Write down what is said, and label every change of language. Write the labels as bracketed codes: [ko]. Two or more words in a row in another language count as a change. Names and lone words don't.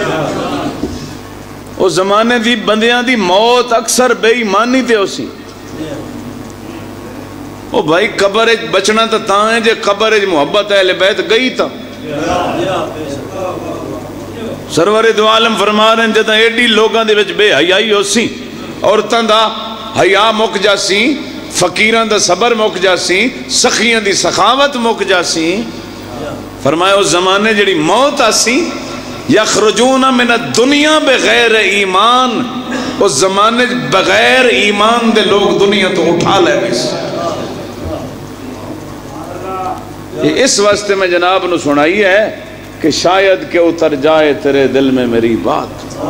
[skr] اس زمانے دی بندیاں دی موت اکثر بے ایمانی تے ہو سی۔ او بھائی قبر بچنا تا تاں ہے جے قبر محبت اہل بیت گئی تا۔ سرور دو عالم فرما رہے ہیں جدہ ایڈی لوگاں دے وچ بے حیائی ہو سی، عورتاں دا حیا مک جاسی، فقیران دا صبر مک جاسی، سخیاں دی سخاوت مک جاسی۔ فرمایا اس زمانے جڑی موت آسی، [ar] یخرجون من الدنیا بغیر ایمان، [skr] اس زمانے بغیر ایمان دے لوگ دنیا تو اٹھا لے بیس۔ [ur] یہ اس واسطے میں جناب نے سنائی ہے کہ شاید کہ اتر جائے تیرے دل میں میری بات۔